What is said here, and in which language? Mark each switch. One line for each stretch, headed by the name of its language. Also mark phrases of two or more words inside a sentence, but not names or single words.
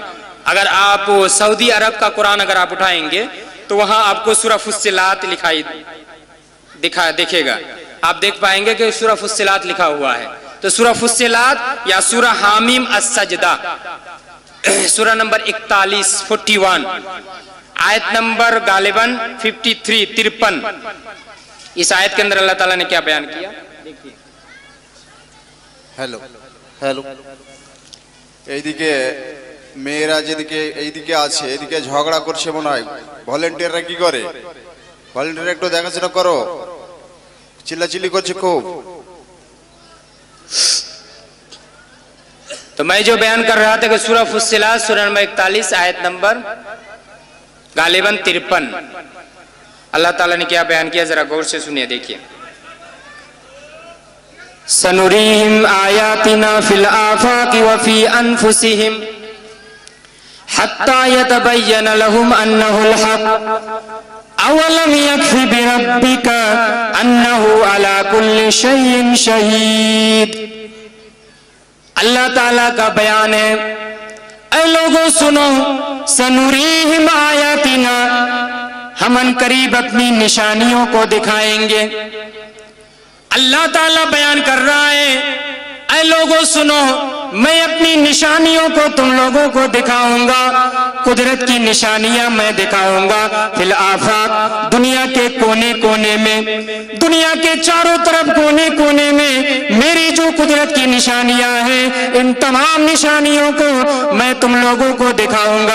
Urdu: اگر آپ سعودی عرب کا قرآن اگر آپ اٹھائیں گے تو وہاں آپ کو سورہ فصلات دیکھے گا، آپ دیکھ پائیں گے کہ سورہ فصلات لکھا ہوا ہے۔ تو سورہ فصلات یا سورہ حامیم السجدہ، سورہ نمبر 41 آیت نمبر غالباً 53 اس آیت کے اندر اللہ تعالیٰ نے کیا بیان کیا؟
Bangla: হ্যালো হ্যালো এইদিকে মেয়েরা যেদিকে এইদিকে আছে এইদিকে ঝগড়া করছে মনে হয়, ভলেন্টিয়াররা কি করে? ভলেন্টিয়ার একটু দেখাশোনা করো, চিল্লাচিল্লি করছে খুব।
Urdu: تو میں جو بیان کر رہا تھا کہ سورہ فصلات سورہ نمبر 41 آیت نمبر غالباً 53 اللہ تعالیٰ نے کیا بیان کیا، ذرا غور سے سنیے، دیکھیے۔
Arabic: سنريهم آياتنا في الآفاق وفي أنفسهم حتى يتبين لهم أنه الحق أولم يكف بربك أنه على كل شيء شهيد۔
Urdu: اللہ تعالیٰ کا بیان ہے، اے لوگوں سنو،
Arabic: سنریہم آیاتنا،
Urdu: ہم ان قریب اپنی نشانیوں کو دکھائیں گے۔ اللہ تعالیٰ بیان کر رہا ہے، اے لوگوں سنو، میں اپنی نشانیوں کو تم لوگوں کو دکھاؤں گا، قدرت کی نشانیاں میں دکھاؤں گا،
Arabic: فی الآفاق،
Urdu: دنیا کے کونے کونے میں، دنیا کے چاروں طرف کونے کونے میں میری جو قدرت کی نشانیاں ہیں ان تمام نشانیوں کو میں تم لوگوں کو دکھاؤں گا۔